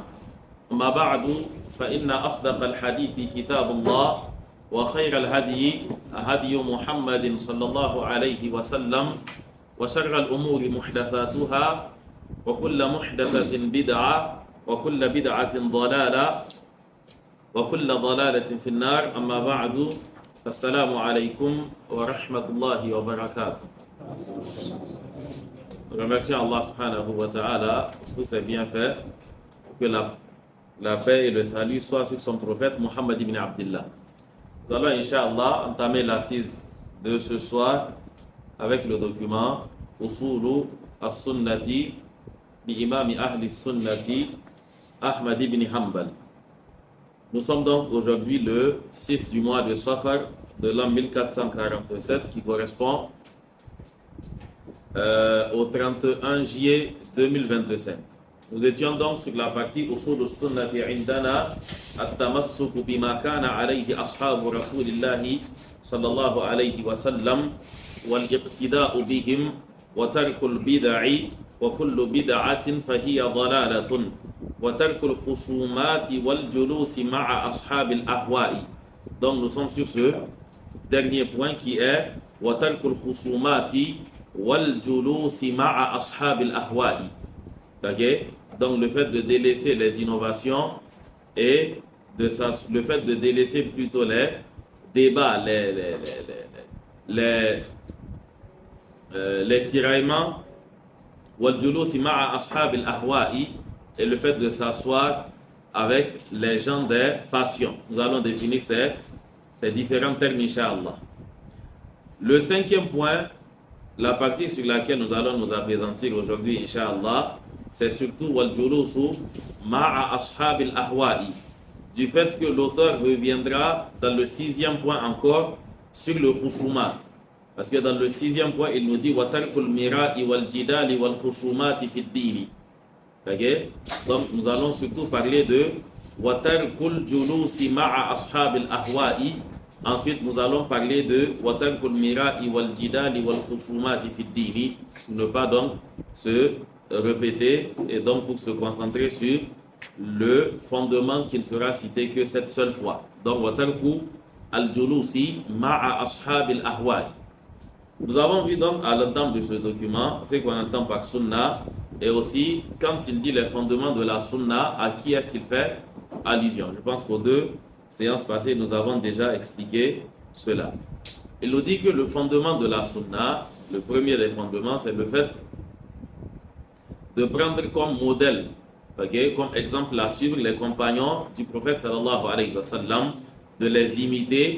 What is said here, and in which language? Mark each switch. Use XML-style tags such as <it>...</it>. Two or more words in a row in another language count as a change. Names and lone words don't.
<ar>أما بعد فإن أصدق الحديث كتاب الله، وخير الهدي هدي محمد صلى الله عليه وسلم، وشر الأمور محدثاتها وكل محدثة بدعة وكل بدعة ضلالة وكل ضلالة في النار. أما بعد السلام عليكم ورحمة الله وبركاته.</ar> <fr>Remercions Allah</fr> <ar>سبحانه وتعالى</ar> <fr>pour ses bienfaits, que la paix et le salut soient sur son prophète Muhammad ibn Abdullah. Nous allons Inch'Allah entamer l'assise de ce soir avec le document</fr> <ar>أصول السنة بإمام أهل السنة أحمد بن حنبل.</ar> <fr>Nous sommes donc aujourd'hui le 6 du mois de Safar de l'an 1447 qui correspond au 31 juillet 2025. Nous étions donc sur la partie</fr> <ar>أصول السنة عندنا التمسك بما كان عليه أصحاب رسول الله صلى الله عليه وسلم والاقتداء بهم وترك البدع وكل بدعة فهي ضلالة وترك الخصومات والجلوس مع أصحاب الأهواء.</ar> <fr>Donc nous sommes sur ce dernier point qui est</fr> <ar>وترك الخصومات والجلوس مع أصحاب الأهواء.</ar> <fr>Okay? Donc le fait de délaisser les innovations et le fait de délaisser plutôt les débats, les tiraillements,</fr> <ar>والجلوس مع أصحاب الأهواء,</ar> <fr>et le fait de s'asseoir avec les gens des passions. Nous allons définir ces différents termes, Inch'Allah. Le cinquième point, la partie sur laquelle nous allons nous appesantir aujourd'hui, Inch'Allah, c'est surtout</fr> <ar>والجلوس مع أصحاب الأهواء,</ar> <fr>du fait que l'auteur reviendra dans le sixième point encore sur le khusumat. Parce que dans le sixième point, il nous dit</fr> <ar>وترك المراء والجدال والخصومات في الدين.</ar> <fr>Okay? Donc nous allons surtout parler de</fr> <ar>وترك الجلوس مع أصحاب الأهواء.</ar> <fr>Ensuite, nous allons parler de</fr> <ar>وترك المراء والجدال والخصومات في الدين,</ar> <fr>pour ne pas donc se répéter et donc pour se concentrer sur le fondement qui ne sera cité que cette seule fois. Donc</fr> <ar>وترك الجلوس مع أصحاب الأهواء.</ar> <fr>Nous avons vu donc à l'entame de ce document ce qu'on entend par sunna, et aussi quand il dit les fondements de la sunna, à qui est-ce qu'il fait allusion. Je pense qu'aux deux séances passées, nous avons déjà expliqué cela. Il nous dit que le fondement de la sunna, le premier des fondements, c'est le fait de prendre comme modèle, okay, comme exemple à suivre les compagnons du prophète</fr> <ar>صلى الله عليه وسلم,</ar> <fr>de les imiter.</fr>